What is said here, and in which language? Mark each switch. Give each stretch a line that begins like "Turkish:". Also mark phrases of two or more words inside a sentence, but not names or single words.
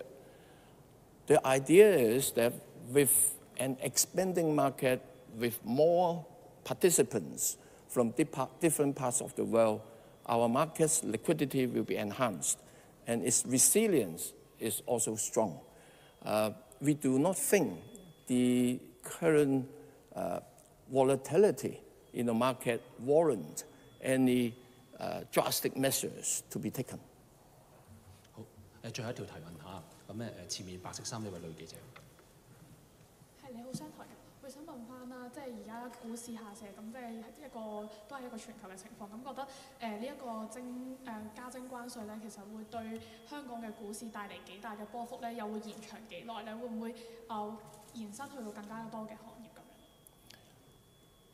English: The idea is that with an expanding market, with more participants from different parts of the world, our market's liquidity will be enhanced and its resilience is also strong. We do not think the current volatility in the market warrant any drastic measures to be taken.
Cantonese: 好，最後一條提問下，咁前面白色衫呢位女記者。係你好，商台嘅。我想問翻啦，即係而家股市下瀉，咁即係都係一個全球嘅情況。咁覺得呢一個加徵關稅咧，其實會對香港嘅股市帶嚟幾大嘅波幅咧？又會延長幾耐咧？會唔會延伸去到更加多嘅行業咁樣？